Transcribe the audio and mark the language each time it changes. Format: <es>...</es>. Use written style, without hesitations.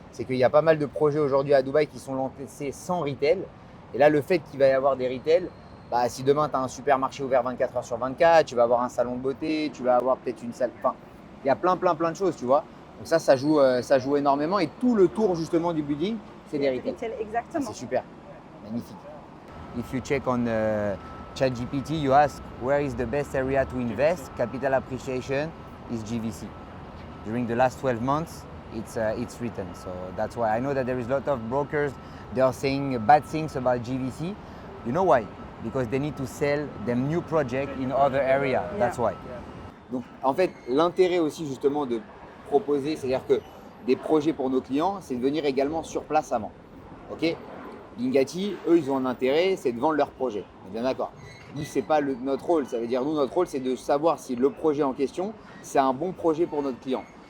<fr>C'est qu'il y a pas mal de projets aujourd'hui à Dubaï qui sont lancés sans retail. Et là, le fait qu'il va y avoir des retail, si demain tu as un supermarché ouvert 24 heures sur 24, tu vas avoir un salon de beauté, tu vas avoir peut-être une salle. Enfin, il y a plein de choses, tu vois. Donc ça joue énormément. Et tout le tour justement du building, c'est des retail. Exactement. C'est super, magnifique.</fr> <en>If you check on ChatGPT, you ask where is the best area to invest, capital appreciation is GVC. During the last 12 months, it's written. So that's why I know that there is a lot of brokers, they are saying bad things about GVC. You know why? Because they need to sell them new project in other area. That's why.</en> <fr>Donc en fait, l'intérêt aussi justement de proposer, c'est-à-dire que des projets pour nos clients, c'est de venir également sur place avant. Ok? Bingati, eux, ils ont un intérêt, c'est de vendre leur projet. On est bien d'accord. Nous, c'est pas notre rôle. Ça veut dire, nous, notre rôle, c'est de savoir si le projet en question, c'est un bon projet pour notre client.</fr>